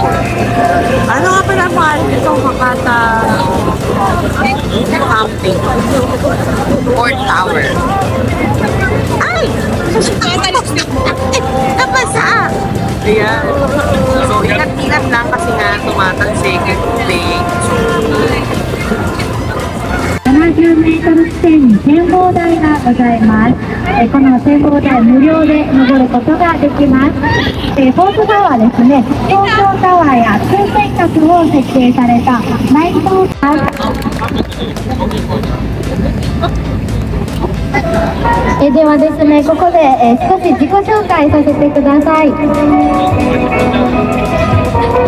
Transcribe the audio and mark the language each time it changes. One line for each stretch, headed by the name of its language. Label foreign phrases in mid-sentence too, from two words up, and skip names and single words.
Filipino: Ano nga pala mahal itong Hakata camping? Port Tower. Ay! Napasa! Ayan. So, ingat-ingat lang kasi nga tumatalsik yung tubig.
Japanese: 70 メートル地点に展望台がございます。この展望台無料で登ることができます。フォートタワーですね。東京タワーや通天閣を設定されたナイトタワー。ではですね、ここで少し自己紹介させてください。